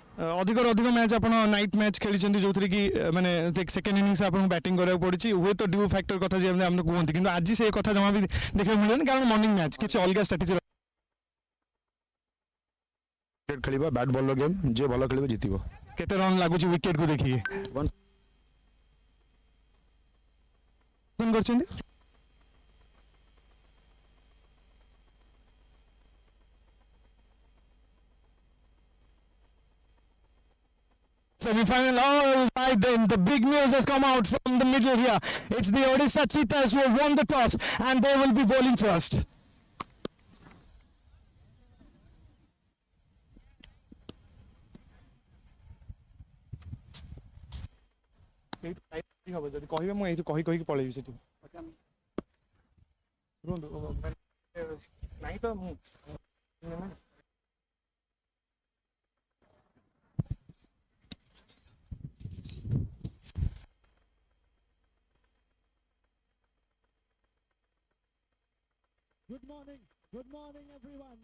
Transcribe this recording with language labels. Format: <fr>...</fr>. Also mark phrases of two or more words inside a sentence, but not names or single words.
<or>ଅଧିକରୁ ଅଧିକ ମ୍ୟାଚ୍ ଆପଣ</or> <en>night match</en> <or>ଖେଳିଛନ୍ତି ଯୋଉଥିରେ କି ମାନେ</or> <en>second innings</en> <or>ଆପଣଙ୍କୁ ବ୍ୟାଟିଂ କରିବାକୁ ପଡ଼ିଛି ହୁଏତ</or> <en>dew factor</en> <or>କଥା ଯେମିତି ଆମେ କୁହନ୍ତି କିନ୍ତୁ ଆଜି ସେ କଥା ଜମା ବି ଦେଖିବାକୁ ମିଳିବନି କାରଣ</or> <en>morning match</en> <or>କିଛି ଅଲଗା ଷ୍ଟ୍ରାଟେଜି କ୍ରିକେଟ୍ ଖେଳିବା</or> <en>bat ball game</en> <or>ଯିଏ ଭଲ ଖେଳିବ ଜିତିବ କେତେ ରନ୍ ଲାଗୁଛି ୱିକେଟ୍କୁ ଦେଖିକି କରିଛନ୍ତି semi-final.</or> <en>All right then, the big news has come out from the middle here. It's the Odisha Cheetahs who have won the toss and they will be bowling first.</en> <or>କହିବେ ମୁଁ ଏଇଠି କହି କହିକି ପଳେଇବି ସେଠି ନାଇଁ ତ ମୁଁ</or> <en>Good morning everyone.</en>